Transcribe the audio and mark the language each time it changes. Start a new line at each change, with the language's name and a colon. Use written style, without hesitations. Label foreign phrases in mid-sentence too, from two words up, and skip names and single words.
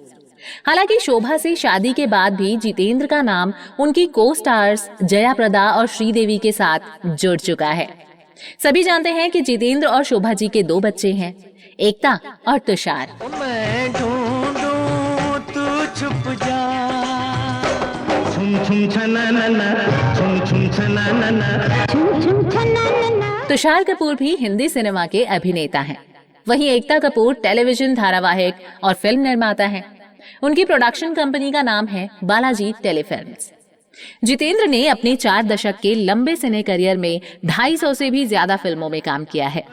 Hindi: हालांकि शोभा से शादी के बाद भी जितेंद्र का नाम उनकी
English: co stars
Hindi: जया प्रदा और श्रीदेवी के साथ जुड़ चुका है। सभी जानते हैं कि जितेंद्र और शोभा जी के 2 बच्चे हैं, एकता और तुषार। मैं ढूंढूं तू छुप जा, छुम छुम छननना, छुम छुम छननना, छुम छुम छननना। तुषार कपूर भी हिंदी सिनेमा के अभिनेता हैं। वहीं एकता कपूर टेलीविजन धारावाहिक और फिल्म निर्माता हैं। उनकी प्रोडक्शन कंपनी का नाम है बालाजी टेलीफिल्म्स। जितेंद्र ने अपने 4 दशक के लंबे सिने करियर में 250 से भी ज्यादा फिल्मों में काम किया है।